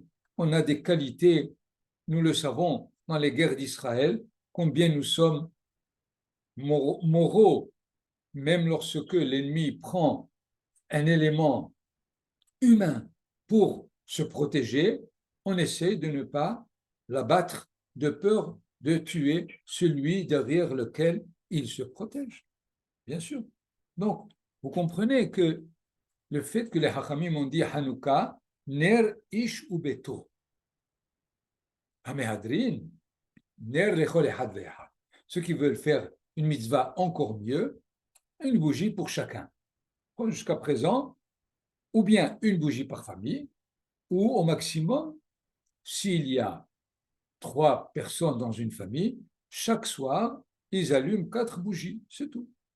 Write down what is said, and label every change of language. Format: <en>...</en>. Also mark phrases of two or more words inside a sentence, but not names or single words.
<fr>On a des qualités, nous le savons, dans les guerres d'Israël, combien nous sommes moraux, même lorsque l'ennemi prend un élément humain pour se protéger, on essaie de ne pas l'abattre de peur de tuer celui derrière lequel il se protège. Bien sûr. Donc, vous comprenez que le fait que les Hachamim ont dit</fr> <he>חנוכה נר איש וביתו המהדרין נר לכל אחד ואחד.</he> <fr>Ceux qui veulent faire une mitzvah encore mieux, une bougie pour chacun. Jusqu'à présent, ou bien une bougie par famille, ou au maximum, s'il y a 3 personnes dans une famille, chaque soir, ils allument 4 bougies, c'est tout.</fr>